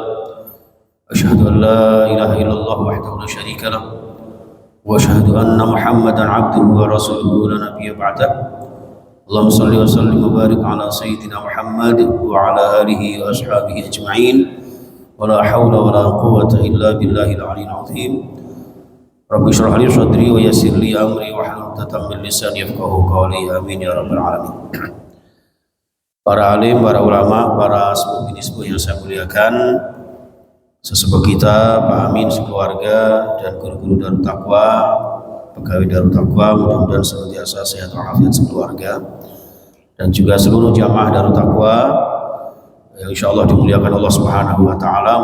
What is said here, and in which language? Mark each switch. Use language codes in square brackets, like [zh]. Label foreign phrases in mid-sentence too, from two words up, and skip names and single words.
[ar] أشهد أن لا إله إلا الله وحده لا شريك له وأشهد أن محمدا عبده ورسوله لا نبي بعده. اللهم صل وسلم وبارك على سيدنا محمد وعلى آله وأصحابه أجمعين ولا حول ولا قوة إلا بالله العلي العظيم. رب اشرح لي صدري ويسر لي أمري واحلل عقدة من لساني يفقهوا قولي. آمين يا رب العالمين. [id] Para alim, para ulama, para sepuh yang saya muliakan, sesepuh kita, Pak Amin sekeluarga dan guru-guru Darut Taqwa, pegawai Darut Taqwa, mudah-mudahan senantiasa sehat walafiat sekeluarga, dan juga seluruh jamaah Darut Taqwa yang insyaallah dimuliakan Allah [ar] سبحانه وتعالى.